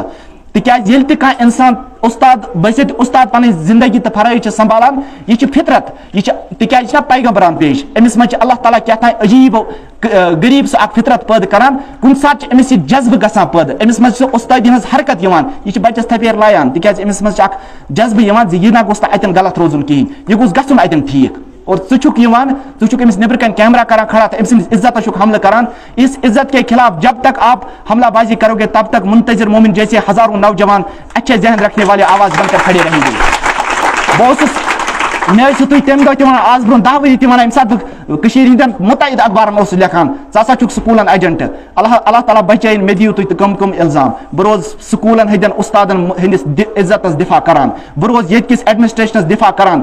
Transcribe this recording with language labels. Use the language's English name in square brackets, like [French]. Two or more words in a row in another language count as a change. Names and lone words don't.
[Kashmiri] تِکیازِ ییٚلہِ تہِ کانٛہہ اِنسان استاد بٔسِتھ استاد پنٕنۍ زندگی تہٕ فرٲیض چھِ سنبھالان، یہِ چھِ فطرت، یہِ چھِ تِکیازِ یہِ چھُنہ پیغمبران پیش، أمِس منٛز چھِ اللہ تعالیٰ کیٛاہ تام عجیٖب غریٖب سُہ اکھ فطرت پٲدٕ کران. کُنہِ ساتہٕ چھِ أمِس یہِ جذبہٕ گژھان پٲدٕ، أمِس منٛز چھِ سۄ اُستٲدی ہٕنٛز حرکت یِوان، یہِ چھِ بچس تھپیر لایان تِکیازِ أمِس منٛز چھِ اکھ جذبہٕ یِوان زِ یہِ نہ گوٚژھ نہٕ اَتٮ۪ن غلط روزُن کِہینۍ، یہِ گوٚژھ گژھُن اَتٮ۪ن ٹھیٖک. اور ژٕ چھُکھ یِوان ژٕ چھُکھ أمِس نیبرٕ کَنۍ کیمرا کران کھڑا تہٕ أمۍ سٕنٛدِس عزتس چھُکھ حملہٕ کران. [Urdu] اس عزت کے خلاف جب تک آپ حملہ بازی کرو گے تب تک منتظر مومن جیسے ہزاروں نوجوان اچھے ذہن رکھنے والے آواز بن کر کھڑے رہیں گے. [Kashmiri] بہٕ اوسُس مےٚ ٲسِو تُہۍ تَمہِ دۄہ تہِ وَنان آز برونٛہہ 10 ؤری تہِ وَنان ییٚمہِ ساتہٕ بہٕ کٔشیٖرِ ہِنٛدٮ۪ن مُتعدد اخبارن اوسُس لیکھان ژٕ ہسا چھُکھ سکوٗلن ایجنٹ. اللہ تعالیٰ بچٲیِن مےٚ دِیِو تُہۍ تہٕ کم الزام. بہٕ روزٕ سکوٗلن ہٕنٛدٮ۪ن استادن ہٕنٛدِس عزتس دفاع کران، بہٕ روزٕ ییٚتہِ کِس ایڈمنسٹریشنس دفاع کران.